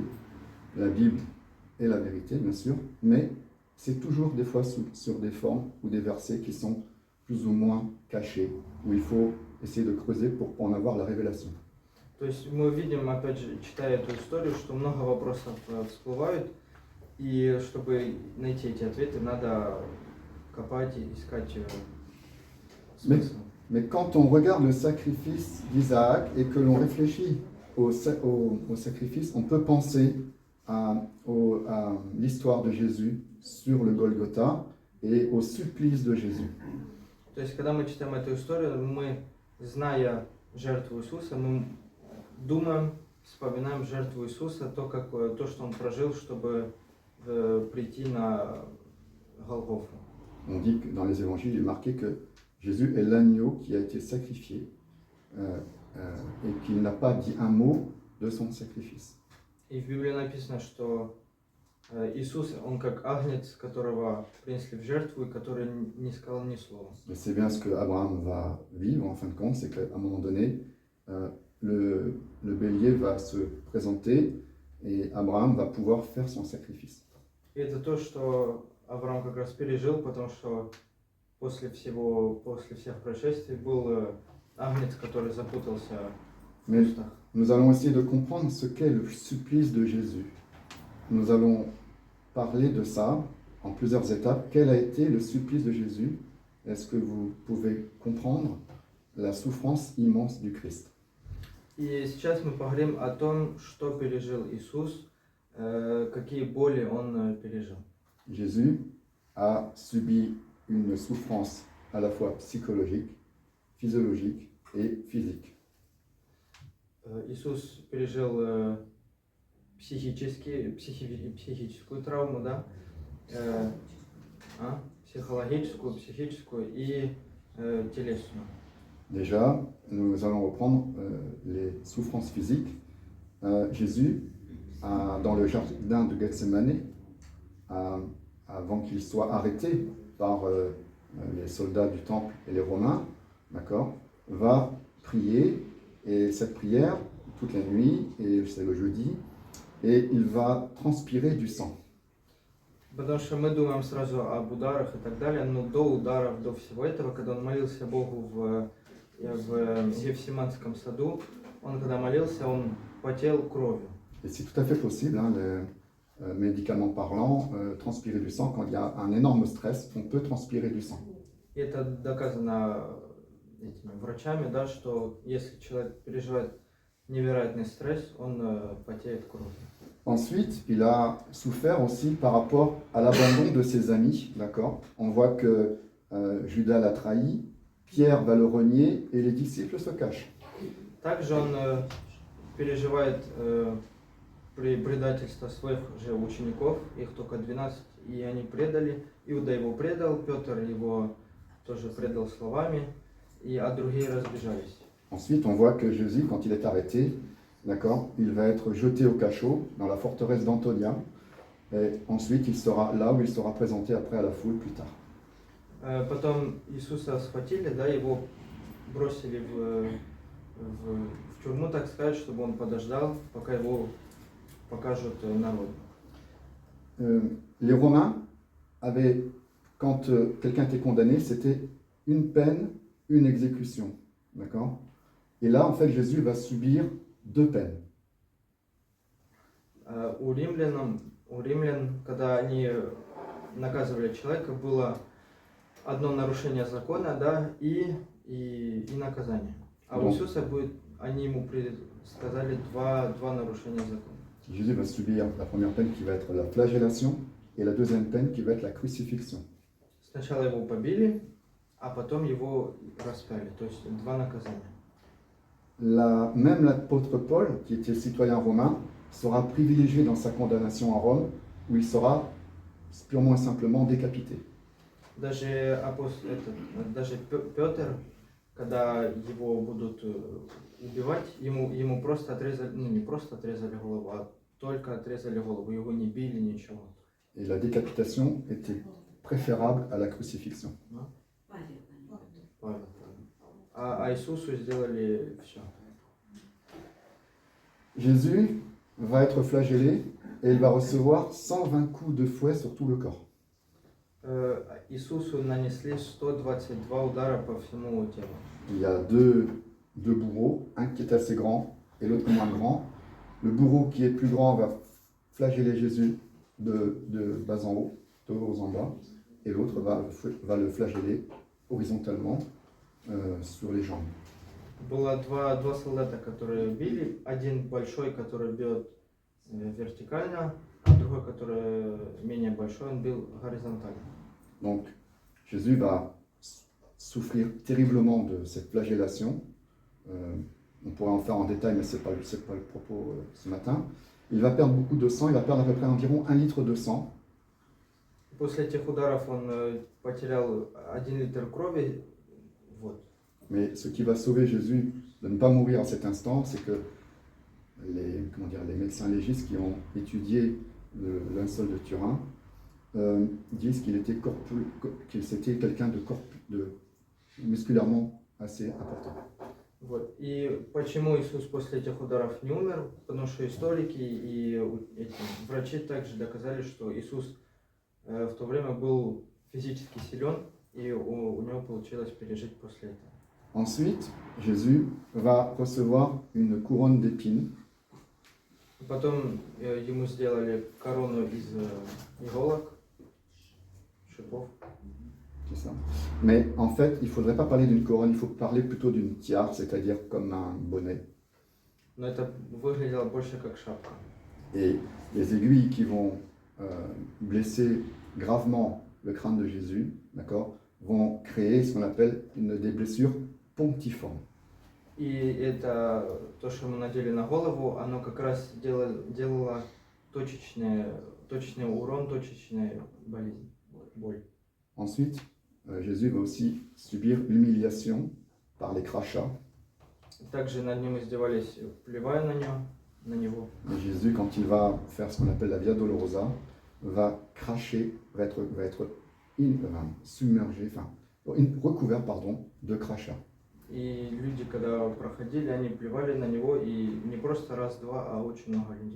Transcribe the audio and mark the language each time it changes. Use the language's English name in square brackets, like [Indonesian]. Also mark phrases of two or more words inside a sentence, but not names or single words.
[French] La Bible est la vérité, bien sûr, mais c'est toujours des fois sur des formes ou des versets qui sont plus ou moins cachés, où il faut essayer de creuser pour en avoir la révélation. [Russian] То есть мы видим, опять же, читая эту историю, что много вопросов всплывают, и чтобы найти эти ответы, надо копать и искать смысл. [French] Mais quand on regarde le sacrifice d'Isaac et que l'on réfléchit au sacrifice, on peut penser à l'histoire de Jésus sur le Golgotha et au supplice de Jésus. [Russian] То есть, когда мы читаем эту историю, мы, зная жертву Иисуса, мы думаем, вспоминаем жертву Иисуса, то, что Он прожил, чтобы прийти на Голгофу. [French] On dit que dans les évangiles, il est marqué que Jésus est l'agneau qui a été sacrifié et qu'il n'a pas dit un mot de son sacrifice. [Russian] И в Библии написано, что Иисус, Он как агнец, которого принесли в жертву и который не сказал ни слова. [French] Et c'est bien ce que Abraham va vivre en fin de compte, c'est qu'à un moment donné, le bélier va se présenter et Abraham va pouvoir faire son sacrifice. [Russian] И это то, что Авраам как раз пережил, потому что после всех происшествий был агнец, который запутался в [French] Mais [Russian] кустах. [French] nous allons essayer de comprendre ce qu'est le supplice de Jésus. Nous allons parler de ça en plusieurs étapes. Quel a été le supplice de Jésus? Est-ce que vous pouvez comprendre la souffrance immense du Christ? [Russian] И сейчас мы поговорим о том, что пережил Иисус, какие боли Он пережил. [French] Jésus a subi une souffrance à la fois psychologique, physiologique et physique. [Russian] Иисус пережил психическую травму, да? Психологическую, психическую и телесную. [French] Déjà, nous allons reprendre les souffrances physiques. Jésus, dans le jardin de Gethsémani, avant qu'il soit arrêté par les soldats du temple et les Romains, d'accord, va prier, et cette prière, toute la nuit, et c'est le jeudi, et il va transpirer du sang. [Russian] Потому что мы думаем сразу об ударах и так далее, но до ударов, до всего этого, когда он молился Богу в Гефсиманском саду, он когда молился, он потел кровью. [French] Et c'est tout à fait possible, hein, médicalement parlant, transpirer du sang, quand il y a un énorme stress, on peut transpirer du sang. [Russian] И это доказано этими врачами, да, что если человек переживает невероятный стресс, он потеет кровью. [French] Ensuite, il a souffert aussi par rapport à l'abandon de ses amis, d'accord? On voit que Judas l'a trahi, Pierre va le renier et les disciples se cachent. [Russian] Также он переживает предательство своих же учеников, их только 12, и они предали. Иуда его предал, Петр его тоже предал словами, а другие разбежались. [French] Ensuite, on voit que Jésus, quand il est arrêté, d'accord, il va être jeté au cachot dans la forteresse d'Antonia. Et ensuite, il sera là où il sera présenté après à la foule plus tard. [Russian] Потом Иисуса схватили, да, его бросили в тюрьму, так сказать, чтобы он подождал, пока его покажут народу. [French] Les Romains avaient, quand quelqu'un était condamné, c'était une peine, une exécution. D'accord? Et là, en fait, Jésus va subir 2 peines. [Russian] У римлян, когда они наказывали человека, было одно нарушение закона, да, и наказание. А у Иисуса они ему сказали два нарушения закона. [French] Jésus va subir la première peine qui va être la flagellation et la deuxième peine qui va être la crucifixion. [Russian] Сначала его побили, а потом его распяли, то есть 2 наказания. [French] Même l'apôtre Paul, qui était citoyen romain, sera privilégié dans sa condamnation à Rome, où il sera purement et simplement décapité. [Russian] Даже Петр, когда его будут убивать, ему просто отрезали, не просто отрезали голову, а только отрезали голову, его не били, ничего. [French] Et la décapitation était préférable à la crucifixion. [Russian] А Иисусу сделали все. [French] Jésus va être flagellé et il va recevoir 120 coups de fouet sur tout le corps. [Russian] Иисусу нанесли 122 удара по всему телу. [French] Il y a deux bourreaux, un qui est assez grand et l'autre moins grand. Le bourreau qui est plus grand va flageller Jésus de bas en haut, de haut en bas, et l'autre va le flageller horizontalement sur les jambes. [Russian] Было два солдата, которые били. Один большой, который бьет вертикально, а другой, который менее большой, он бил горизонтально. [French] Donc, Jésus va souffrir terriblement de cette flagellation. On pourrait en faire en détail, mais ce n'est pas le propos ce matin. Il va perdre beaucoup de sang, il va perdre à peu près environ 1 litre de sang. [Russian] После этих ударов он потерял 1 литр крови. Вот. [French] Mais ce qui va sauver Jésus de ne pas mourir à cet instant, c'est que les médecins légistes qui ont étudié le linceul de Turin disent qu'il c'était quelqu'un de musculairement assez important. [Russian] Вот. И почему Иисус после этих ударов не умер? Потому что историки и врачи также доказали, что Иисус в то время был физически силен, и у него получилось пережить после этого. [French] Ensuite, Jésus va recevoir une couronne d'épines. [Russian] Потом ему сделали корону из иголок, шипов. [French] C'est ça. Mais en fait, il ne faudrait pas parler d'une couronne, il faut parler plutôt d'une tiare, c'est-à-dire comme un bonnet. [Russian] Но это выглядело больше как шапка. [French] Et les aiguilles qui vont blesser gravement le crâne de Jésus, d'accord, vont créer ce qu'on appelle des blessures pontiformes. [Russian] И это то, что ему надели на голову, оно как раз делало точечный урон, точечную боль. [French] Ensuite, Jésus va aussi subir l'humiliation par les crachats. [Russian] Также над ним издевались, плевая на него. [French] Et Jésus, quand il va faire ce qu'on appelle la Via Dolorosa, va cracher, va être submergé, recouvert, de crachats. [Russian] И люди, когда проходили, они плевали на него, и не просто раз-два, а очень много людей.